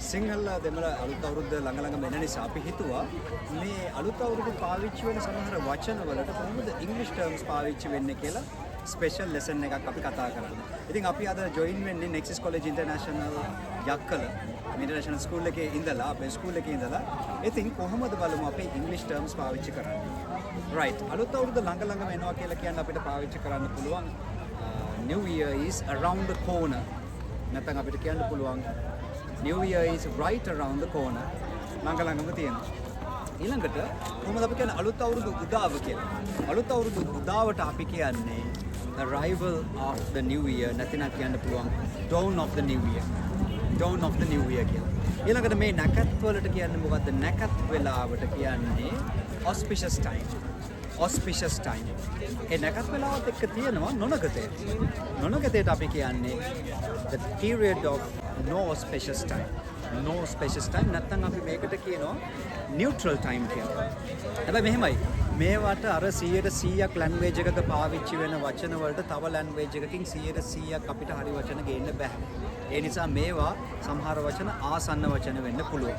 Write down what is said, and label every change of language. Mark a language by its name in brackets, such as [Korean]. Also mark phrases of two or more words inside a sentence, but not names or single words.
[Sinhala] සිංහල දෙමළ අලුත් අවුරුද්ද ළඟ ළඟ මෙන්න නිසා අපි හිතුවා මේ අලුත් අවුරුද්ද පාවිච්චි වෙන සමහර වචන වලට කොහොමද ඉංග්‍රීසි ටර්ම්ස් පාවිච්චි වෙන්නේ කියලා [English] special lesson [Sinhala] එකක් අපි කතා කරන්න. ඉතින් අපි අද ජොයින් වෙන්නේ නෙක්සස් කොලෙජ් ඉන්ටර්නැෂනල් යක්කල ඉන්ටර්නැෂනල් ස්කූල් එකේ ඉඳලා අපේ ස්කූල් එකේ ඉඳලා ඉතින් කොහොමද බලමු අපි ඉංග්‍රීසි ටර්ම්ස් පාවිච්චි කරන්නේ. right අලුත් අවුරුද්ද ළඟ ළඟම එනවා කියලා කියන්නේ අපිට පාවිච්චි කරන්න පුළුවන් [English] new year is around the corner. [Sinhala] නැත්නම් අපිට කියන්න පුළුවන් [English] New Year is right around the corner. [Sinhala] ළඟ ළඟම තියෙනවා. ඊළඟට කොහොමද අපි කියන්නේ අලුත් අවුරුදු උදාව කියලා. අලුත් අවුරුදු උදාවට අපි කියන්නේ [English] arrival of the new year. [Sinhala] නැතිනම් කියන්න පුළුවන් [English] dawn of the new year. dawn of the new year [Sinhala] කියලා. ඊළඟට මේ නැකත් වලට කියන්නේ මොකද්ද? නැකත් වෙලාවට කියන්නේ [English] auspicious time. auspicious time. [Sinhala] ඒ නැකත් වෙලාවත් එක්ක තියෙනවා නොනගතය. නොනගතයට අපි කියන්නේ [English] the period of no auspicious time. no auspicious time [Sinhala] නැත්නම් අපි මේකට කියනවා [English] neutral time [Sinhala] කියලා. හැබැයි මෙහෙමයි. මේවට අර 100%ක් ලැන්ග්වේජ් එකක පාවිච්චි වෙන වචන වලට තව ලැන්ග්වේජ් එකකින් 100%ක් අපිට හරි වචන ගේන්න බෑ. ඒ නිසා මේවා සමහර වචන ආසන්න වචන වෙන්න පුළුවන්.